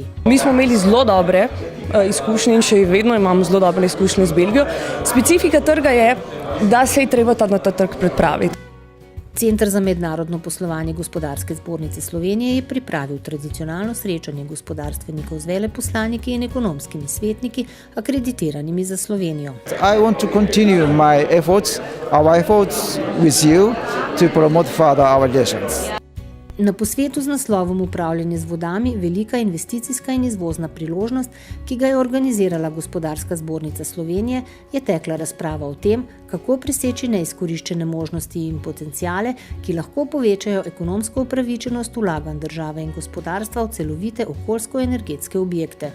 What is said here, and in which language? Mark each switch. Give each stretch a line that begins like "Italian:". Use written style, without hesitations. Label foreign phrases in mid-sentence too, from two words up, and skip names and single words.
Slovenian: Mi smo imeli zelo dobre izkušnje in še vedno imamo zelo dobre izkušnje z Belgijo. Specifika trga je, da se je treba na ta trg pripraviti. Center za mednarodno poslovanje Gospodarske zbornice Slovenije je pripravil tradicionalno srečanje gospodarstvenikov z veleposlaniki in ekonomskimi svetniki, akreditiranimi za Slovenijo.
English: I want to continue my efforts, our efforts with you to promote further our relations.
Slovenian: Na posvetu z naslovom Upravljanje z vodami, velika investicijska in izvozna priložnost, ki ga je organizirala Gospodarska zbornica Slovenije, je tekla razprava o tem, kako preseči neizkoriščene možnosti in potenciale, ki lahko povečajo ekonomsko upravičenost vlaganj države in gospodarstva v celovite okoljsko-energetske objekte.